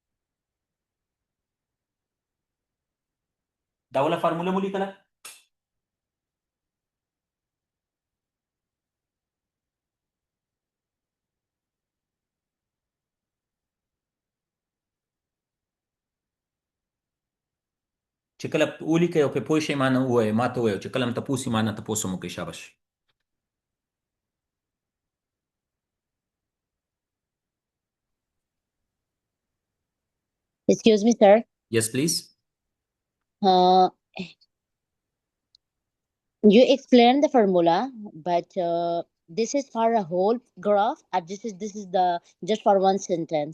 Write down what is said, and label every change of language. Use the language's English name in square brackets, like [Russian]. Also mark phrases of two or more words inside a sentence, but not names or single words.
[Pashto] دا ولا فارموله مو لیکله چې کله ولیکئ او په پوه شئ ما نه ووایئ ما ته ووایئ چې کله م تپوس وي ما نه تپوس هم وکړئ شاباش [English] Excuse me, sir. yes please You explained the formula, but this is for a whole graph, and this is the just for one sentence.